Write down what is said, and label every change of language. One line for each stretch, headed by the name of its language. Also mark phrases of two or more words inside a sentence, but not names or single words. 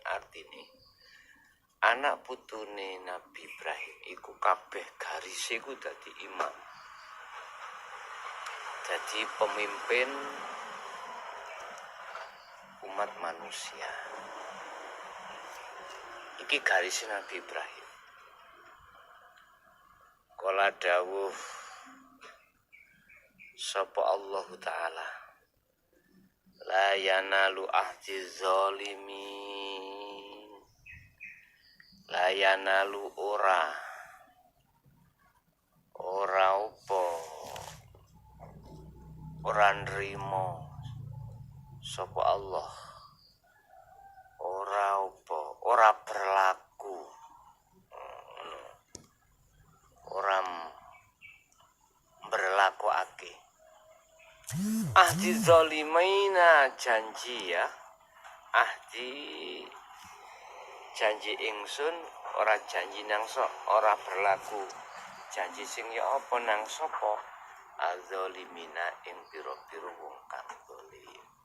Javanese: Artine anak putune Nabi Ibrahim iku kabeh garise iku dadi imam, dadi pemimpin umat manusia. Iki garis Nabi Ibrahim. Kala dawuh sapa Allah Ta'ala,
Arabic: لا ينال عهدي الظالمين، لا ينال ora
Javanese: apa ora nrimo sapa Allah, ora apa ora berlaku, ora berlakuake
Arabic: عهدي الظالمين,
Javanese: janji ya, ahdi janji ingsun, ora janji nang ora berlaku janji sing ya apa nang sapa azalimina ing pira-pira wong kang zalim.